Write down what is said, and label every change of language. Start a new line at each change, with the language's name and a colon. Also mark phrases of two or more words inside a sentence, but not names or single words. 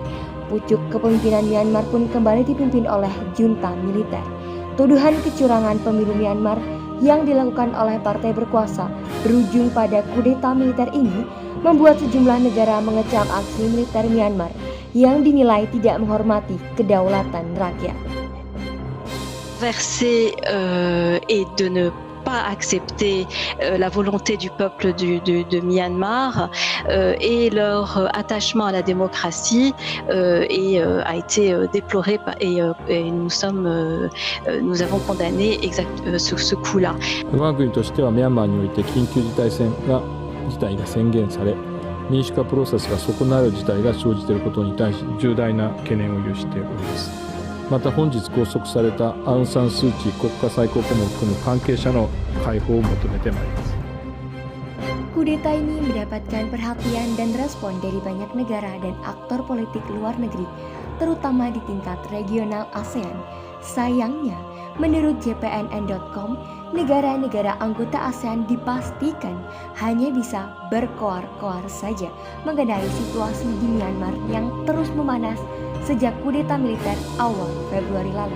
Indonesian: Pucuk kepemimpinan Myanmar pun kembali dipimpin oleh junta militer. Tuduhan kecurangan pemilu Myanmar yang dilakukan oleh partai berkuasa berujung pada kudeta militer ini membuat sejumlah negara mengecam aksi militer Myanmar yang dinilai tidak menghormati kedaulatan rakyat.
French: Et de ne pas accepter la volonté du peuple de Myanmar et leur attachement à la démocratie a été déploré et nous avons condamné ce coup-là.
Japanese: 我が国としてはミャンマーにおいて緊急事態が宣言され、民主化プロセスが損なう事態が生じていることに対し重大な懸念を有しております。また本日拘束されたアウン・サン・スー・チー国家最高顧問を含む関係者の解放を求めてまいります。
Indonesian: Kudeta ini mendapatkan perhatian dan respon dari banyak negara dan aktor politik luar negeri, terutama di tingkat regional ASEAN. Sayangnya, menurut JPNN.com, negara-negara anggota ASEAN dipastikan hanya bisa berkoar-koar saja mengenai situasi di Myanmar yang terus memanas sejak kudeta militer awal Februari lalu.